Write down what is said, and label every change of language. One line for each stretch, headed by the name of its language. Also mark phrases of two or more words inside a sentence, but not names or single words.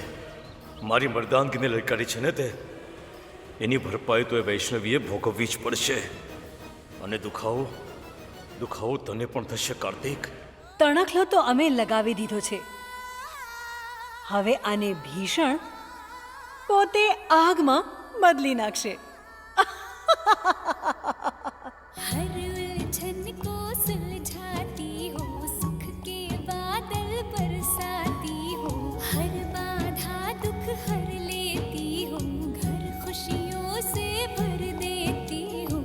Gujarati: મારી મર્દાંગીને લલકારી છે ને તે, એની ભરપાઈ તો એ વૈષ્ણવીએ ભોગવવી જ પડશે. અને દુખાવો તને પણ થશે કાર્તિક. તણખલો તો અમે લગાવી દીધો છે. હવે આને ભીષણ પોતે આગમાં બદલી નાખશે.
Hindi: हर उलझन को सुलझाती हो, सुख के बादल बरसाती हो। हर बाधा दुख हर लेती हो, घर खुशियों से भर देती हो।